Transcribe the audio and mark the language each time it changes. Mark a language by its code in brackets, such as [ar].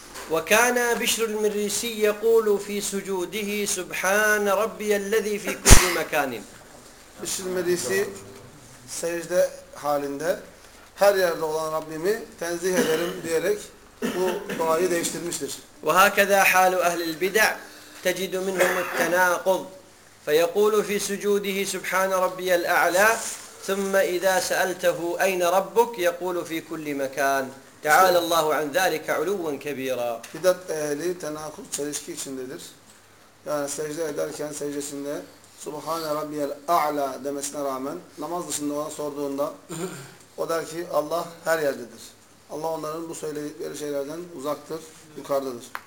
[ar] وَكَانَ بِشْرُ الْمِرِّسِي يَقُولُ فِي سُجُودِهِ سُبْحَانَ رَبِّيَ الَّذِي فِي كُلِّ مَكَانٍ [tr] بِشْرُ الْمِرِّسِي secde halinde her yerde olan Rabbimi tenzih ederim diyerek bu duayı değiştirmiştir. [ar] وَهَكَذَا حَالُ أَهْلِ الْبِدَعِ تَجِدُ مِنْهُمُ التَّنَاقُضِ فيقول في سجوده سبحان ربي الأعلى ثم إذا سألته أين ربك يقول في كل مكان تعالى الله عن ذلك علوا كبيرا. [tr] Bidat ehli tenakul çelişki içindedir. Yani secde ederken secdesinde [ar] Subhane Rabbiyel A'la [tr] demesine rağmen namaz dışında ona sorduğunda O der ki Allah her yerdedir. Allah onların bu söyledikleri şeylerden uzaktır, yukarıdadır.